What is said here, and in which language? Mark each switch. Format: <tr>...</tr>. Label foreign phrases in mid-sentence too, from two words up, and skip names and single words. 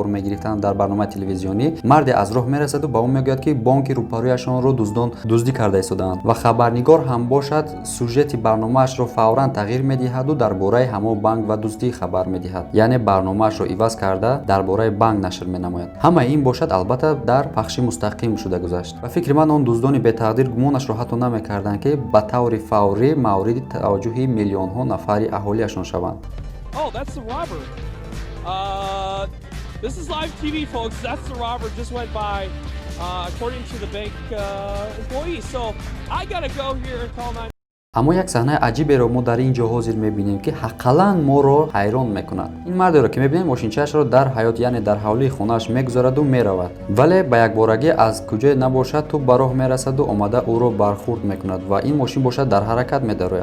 <tg>мегирифтанд дар барномаи телевизионӣ, марде аз роҳ мерасаду ба ӯ мегӯяд ки бонки рӯпарӯяшонро дуздон дуздӣ карда истодаанд ва хабарнигор ҳам бошад сюжети барномаашро фавран тағйир медиҳаду дар бораи ҳамон банк ва дуздӣ хабар медиҳад, яъне барномаашро иваз карда дар бораи банк нашр менамояд. ҳамаи ин бошад албатта дар пахши мустақим шуда гузашт. ба фикри ман он дуздони бетақдир гумонашро ҳатто намекарданд ки ба таври фаврӣ мавриди таваҷҷӯҳи миллионҳо нафари аҳолиашон шаванд.</tg> <en>Oh, that's the robber. This is live TV, folks. That's the robber just went by, according to the bank employee. So I gotta go here and call 9.</en> <tg>аммо як саҳнаи аҷиберо мо дар ин ҷо ҳозир мебинем ки ҳаққалан моро ҳайрон мекунад. ин мардеро ки мебинем мошинчаашро дар ҳаёт, яъне дар ҳавлии хонааш мегузараду меравад, вале ба якборагӣ аз куҷое набошад ту ба роҳ мерасаду омада ӯро бархурд мекунад ва ин мошин бошад дар ҳаракат медарояд.</tg>